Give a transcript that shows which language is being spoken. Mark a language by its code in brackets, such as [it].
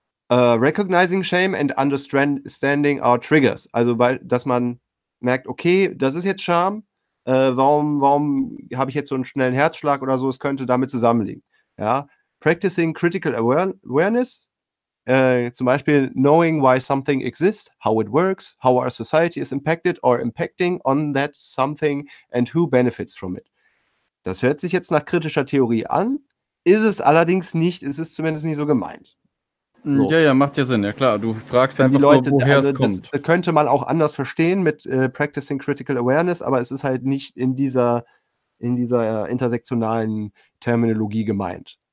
[en] Recognizing shame and understanding our triggers. [de] Also dass man merkt, okay, das ist jetzt Scham. Warum habe ich jetzt so einen schnellen Herzschlag oder so? Es könnte damit zusammenliegen. Ja. [en] Practicing critical awareness, [de] zum Beispiel [en] knowing why something exists, how it works, how our society is impacted or impacting on that something and who benefits from it. [de] Das hört sich jetzt nach kritischer Theorie an, ist es allerdings nicht, ist es zumindest nicht so gemeint. So. Ja, ja, macht ja Sinn, ja klar, du fragst einfach Leute, nur, woher es kommt. Das könnte man auch anders verstehen mit Practicing Critical Awareness, aber es ist halt nicht in dieser, intersektionalen Terminologie gemeint.